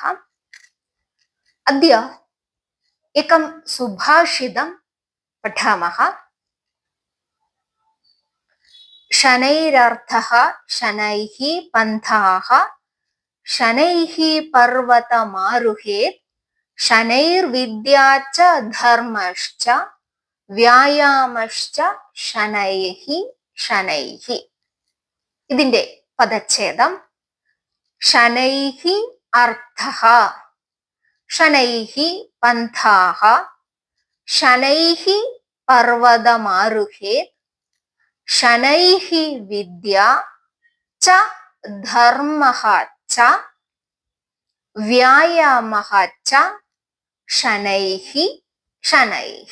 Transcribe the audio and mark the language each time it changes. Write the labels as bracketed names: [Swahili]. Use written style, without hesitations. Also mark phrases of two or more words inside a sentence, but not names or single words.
[Sanskrit] अद्य एकं सुभाषितं पठामः। शनैरर्थः शनैः पन्थाः शनैः पर्वतमारुहेत् शनैर्विद्या च धर्मश्च വ്യായാമശ്ച ശനൈഃ ശനൈഃ. [Malayalam] ഇതിന്റെ പദച്ഛേദം: [Sanskrit] ശനൈഃ അർത്ഥഃ ശനൈഃ പന്ഥാഃ ശനൈഃ പർവതമാരുഹേത് ശനൈഃ വിദ്യാ ച ധർമ്മഃ ച വ്യായാമഃ ച ശനൈഃ ശനൈഃ.